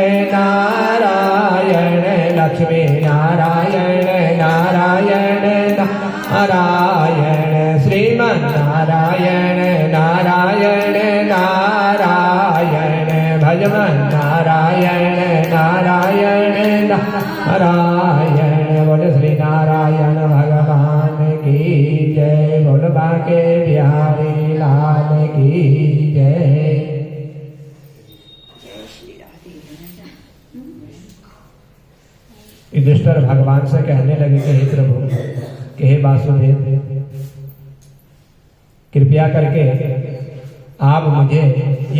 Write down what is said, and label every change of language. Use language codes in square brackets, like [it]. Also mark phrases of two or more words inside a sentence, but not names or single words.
[hi] नारायण लक्ष्मी नारायण नारायण नारायण श्रीमन्नारायण नारायण नारायण भजमन नारायण नारायण नारायण बोल श्री नारायण भगवान की जय बोल बाके बिहारी लाल की जय। युधिष्ठिर भगवान से कहने लगे कि हे प्रभु, कि हे वासुदेव, कृपया करके आप मुझे ये